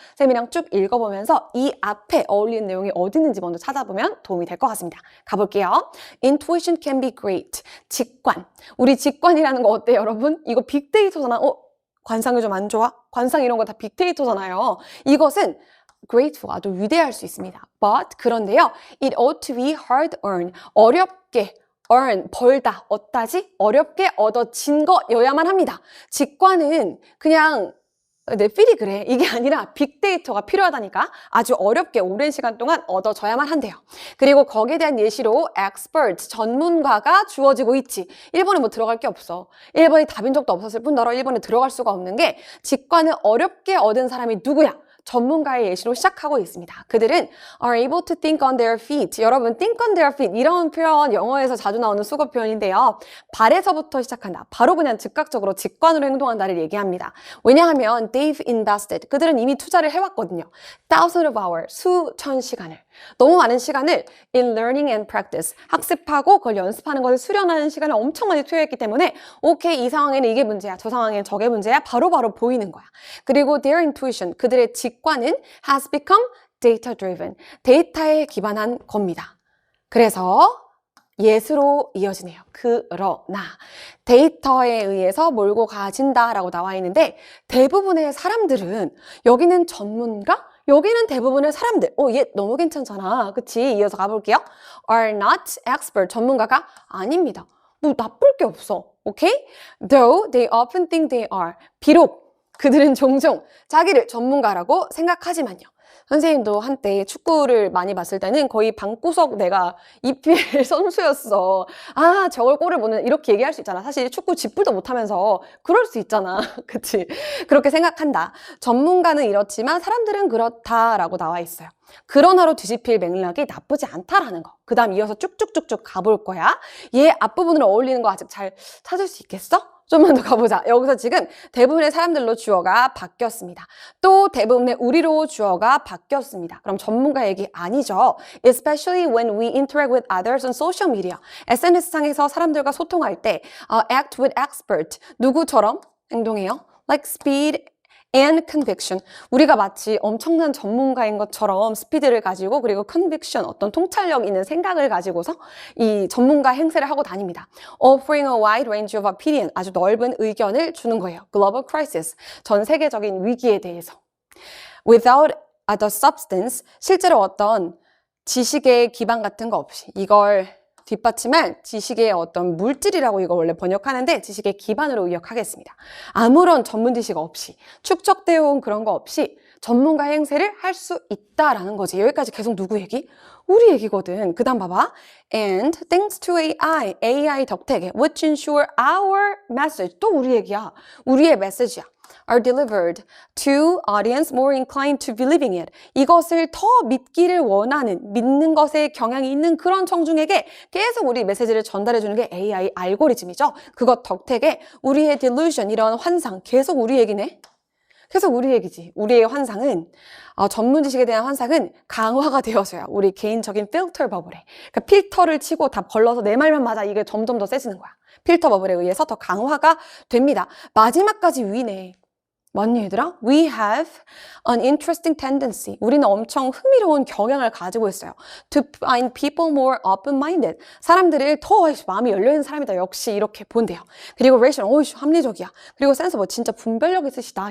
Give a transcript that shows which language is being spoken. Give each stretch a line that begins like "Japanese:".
Korean: 쌤이랑 쭉 읽어보면서 이 앞에 어울리는 내용이 어디 있는지 먼저 찾아보면 도움이 될 것 같습니다. 가볼게요.
English: Intuition can be great. 직관.
Korean: 우리 직관이라는 거 어때요 여러분? 이거 빅데이터잖아. 관상이 좀 안 좋아? 관상 이런 거 다 빅데이터잖아요. 이것은 grateful, 아주 위대할 수 있습니다.
English: But
Korean: 그런데요,
English: it ought to be hard earned.
Korean: 어렵게 earn, 벌다, 얻다지? 어렵게 얻어진 거여야만 합니다. 직관은 그냥 내 필이 그래. 이게 아니라 빅데이터가 필요하다니까. 아주 어렵게 오랜 시간 동안 얻어져야만 한대요. 그리고 거기에 대한 예시로 expert, 전문가가 주어지고 있지. 1번에 뭐 들어갈 게 없어. 1번이 답인 적도 없었을 뿐더러 1번에 들어갈 수가 없는 게 직관을 어렵게 얻은 사람이 누구야? 전문가의 예시로 시작하고 있습니다. 그들은
English: are able to think on their feet.
Korean: 여러분,
English: think on their feet
Korean: 이런 표현 영어에서 자주 나오는 수거 표현인데요. 발에서부터 시작한다. 바로 그냥 즉각적으로 직관으로 행동한다를 얘기합니다.
English: 왜냐하면 they've invested.
Korean: 그들은 이미 투자를 해왔거든요.
English: Thousands of hours,
Korean: 수천 시간을. 너무 많은 시간을
English: in learning and practice.
Korean: 학습하고 그걸 연습하는 것을 수련하는 시간을 엄청 많이 투여했기 때문에 오케이, 이 상황에는 이게 문제야. 저 상황에는 저게 문제야. 바로바로 보이는 거야.
English: 그리고 their intuition.
Korean: 그들의 직관은
English: has become data driven.
Korean: 데이터에 기반한 겁니다. 그래서 yes로 이어지네요. 그러나 데이터에 의해서 몰고 가진다라고 나와 있는데 대부분의 사람들은 여기는 전문가, 여기는 대부분의 사람들. 얘 너무 괜찮잖아. 그치? 이어서 가볼게요.
English: are not expert.
Korean: 전문가가 아닙니다. 뭐 나쁠 게 없어. 오케이?
English: Though they often think they are.
Korean: 비록 그들은 종종 자기를 전문가라고 생각하지만요. 선생님도 한때 축구를 많이 봤을 때는 거의 방구석 내가 EPL 선수였어. 아, 저걸 골을 못 넣는 이렇게 얘기할 수 있잖아. 사실 축구 쥐뿔도 못하면서 그럴 수 있잖아. 그치? 그렇게 생각한다. 전문가는 이렇지만 사람들은 그렇다라고 나와 있어요. 그러나로 뒤집힐 맥락이 나쁘지 않다라는 거. 그 다음 이어서 쭉쭉쭉쭉 가볼 거야. 얘 앞부분으로 어울리는 거 아직 잘 찾을 수 있겠어? 좀만 더 가보자. 여기서 지금 대부분의 사람들로 주어가 바뀌었습니다. 또 대부분의 우리로 주어가 바뀌었습니다. 그럼 전문가 얘기 아니죠.
English: Especially when we interact with others on social media.
Korean: SNS상에서 사람들과 소통할 때
English: act with expert.
Korean: 누구처럼 행동해요?
English: Like speed and conviction.
Korean: 우리가 마치 엄청난 전문가인 것처럼 스피드를 가지고 그리고 conviction, 어떤 통찰력 있는 생각을 가지고서 이 전문가 행세를 하고 다닙니다.
English: Offering a wide range of opinion.
Korean: 아주 넓은 의견을 주는 거예요.
English: Global crisis.
Korean: 전 세계적인 위기에 대해서.
English: Without the substance.
Korean: 실제로 어떤 지식의 기반 같은 거 없이 이걸 뒷받침할 지식의 어떤 물질이라고 이거 원래 번역하는데 지식의 기반으로 의역하겠습니다. 아무런 전문 지식 없이 축적되어 온 그런 거 없이 전문가 행세를 할 수 있다라는 거지. 여기까지 계속 누구 얘기? 우리 얘기거든. 그 다음 봐봐.
English: And thanks to AI
Korean: 덕택에
English: which ensure our message.
Korean: 또 우리 얘기야. 우리의 메시지야.
English: are delivered to audience more inclined to believing it.
Korean: 이것을 더 믿기를 원하는, 믿는 것에 경향이 있는 그런 청중에게 계속 우리 메시지를 전달해주는 게 AI 알고리즘이죠. 그것 덕택에 우리의 delusion, 이런 환상, 계속 우리 얘기네. 계속 우리 얘기지. 우리의 환상은 전문 지식에 대한 환상은 강화가 되어서야 우리 개인적인 필터 버블에, 그러니까 필터를 치고 다 걸러서 내 말만 맞아, 이게 점점 더 세지는 거야. 필터 버블에 의해서 더 강화가 됩니다. 마지막까지 위네. 맞니 얘들아?
English: We have an interesting tendency.
Korean: 우리는 엄청 흥미로운 경향을 가지고 있어요.
English: To find people more open-minded.
Korean: 사람들을 더 마음이 열려있는 사람이다. 역시 이렇게 본대요. 그리고 rational, 합리적이야. 그리고 sensible, 진짜 분별력 있으시다.